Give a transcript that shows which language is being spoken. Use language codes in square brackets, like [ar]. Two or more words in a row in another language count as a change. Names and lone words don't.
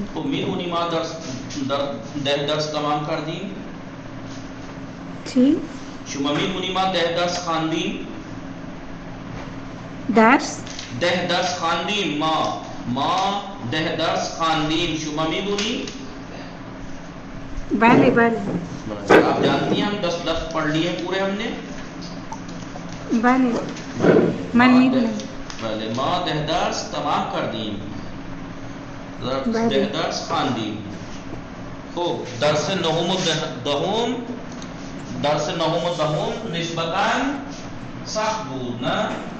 [fa] خب میدونی ما درس تمام کردیم؟ چی؟ شما میدونی ما 10 درس خواندیم؟ درس؟ 10 درس خواندیم ما 10 درس خواندیم. شما میدونی؟ بله بله. [ur] آپ جانتی ہیں ہم 10 لفظ پڑھ لیے پورے ہم نے؟ [fa] بله من میدونم. بله ما 10 درس تمام کردیم. 10 درس خواندیم. خب درس نهم و دهم نسبتاً سخت بود نه؟